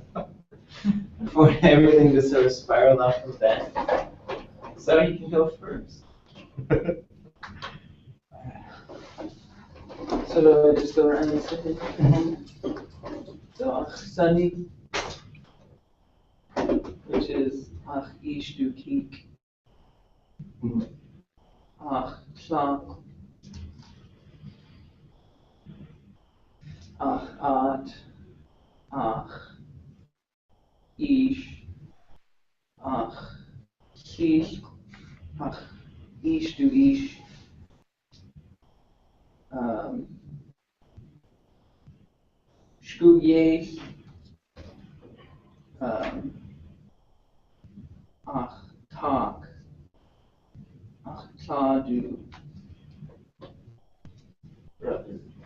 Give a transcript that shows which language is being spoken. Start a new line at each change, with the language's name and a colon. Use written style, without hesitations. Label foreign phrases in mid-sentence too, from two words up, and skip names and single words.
English: For everything to sort of spiral off of that. So you can go first. So just go around and say, so Sunny, which is
Tlingit: Ach Ish Du Kik, Ach Shak, Ach At, Ach Ish, Ach Ish, Ach Ish Du Ish, Shkuye, Ach Tak, Ach Tadu, brother.